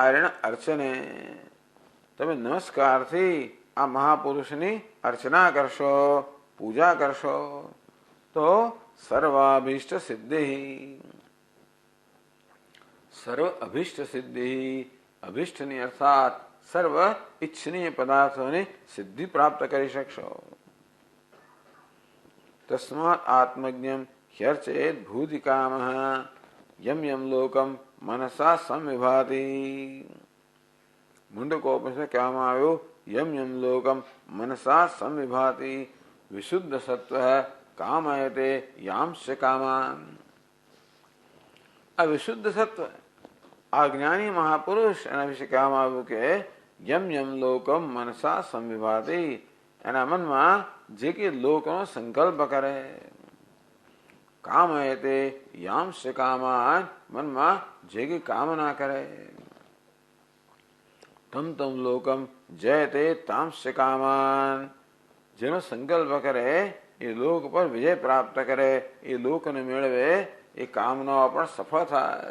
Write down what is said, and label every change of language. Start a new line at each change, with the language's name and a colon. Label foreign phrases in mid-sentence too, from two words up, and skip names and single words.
Sanskrit: નમસ્કારેણ અર્ચને,
Gujarati: તમે નમસ્કારથી આ મહાપુરુષની અર્ચના કરશો, પૂજા કરશો તો સર્વાભીષ્ટ સિદ્ધિ, સર્વ અભીષ્ટ સિદ્ધિ, અભીષ્ટની અર્થાત સર્વ ઈચ્છનીય પદાર્થોની સિદ્ધિ પ્રાપ્ત કરી શકશો.
Sanskrit: તસ્માત આત્મજ્ઞમ ह्यर्चेत भूति कामः यम यम लोकम मनसा संविभाति. मुंडकोपनिषद
Gujarati: કહેવામાં આવ્યું
Sanskrit: यम यम लोकम मनसा संविभाति विशुद्ध सत्व कामयते यांश कामान.
Gujarati: આ વિશુદ્ધ સત્વ આ જ્ઞાની મહાપુરુષ એના વિશે કહેવામાં આવ્યું કે
Sanskrit: યમ યમ લોકમ મનસા સંવિભાતિ,
Gujarati: એના મનમાં જે કે લોકનો સંકલ્પ કરે,
Sanskrit: કામયતે યાંશ કામાન,
Gujarati: મનમાં જે કે કામના કરે,
Sanskrit: તમ તમ લોકમ જયતે તાંશ કામાન,
Gujarati: જેનો સંકલ્પ કરે એ લોક પર વિજય પ્રાપ્ત કરે, એ લોકને મેળવે, એ કામનાઓ પણ સફળ થાય.